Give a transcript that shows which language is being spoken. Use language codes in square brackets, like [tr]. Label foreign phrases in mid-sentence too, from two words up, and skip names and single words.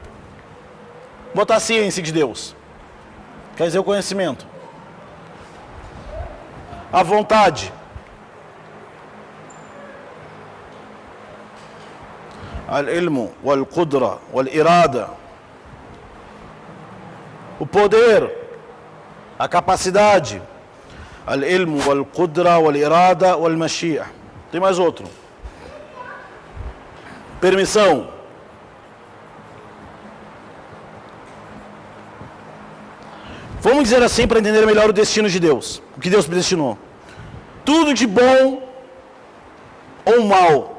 [pt] Botar a ciência de Deus. Quer dizer o conhecimento. A vontade. [ar] العلم والقدرة والإرادة. [pt] O poder. A capacidade. [ar] العلم والقدرة والإرادة والمشيئة. [pt] Tem mais outro. Permissão. Vamos dizer assim para entender melhor o destino de Deus. O que Deus predestinou. Tudo de bom ou mal.